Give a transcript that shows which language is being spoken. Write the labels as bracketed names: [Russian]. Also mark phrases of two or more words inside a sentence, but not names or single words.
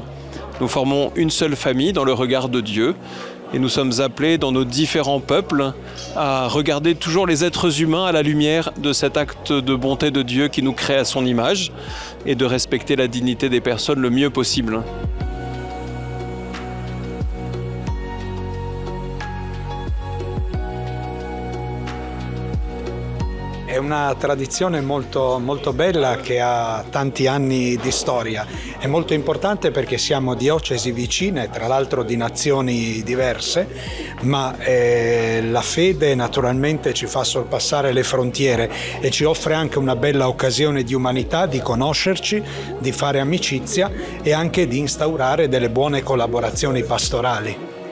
[French] Nous formons une seule famille dans le regard de Dieu et nous sommes appelés dans nos différents peuples à regarder toujours les êtres humains à la lumière de cet acte de bonté de Dieu qui nous crée à son image et de respecter la dignité des personnes le mieux possible. [Italian] È una tradizione molto bella che ha tanti anni di storia. È molto importante perché siamo diocesi vicine, tra l'altro di nazioni diverse, ma la fede naturalmente ci fa sorpassare le frontiere e ci offre anche una bella occasione di umanità, di conoscerci, di fare amicizia e anche di instaurare delle buone collaborazioni pastorali.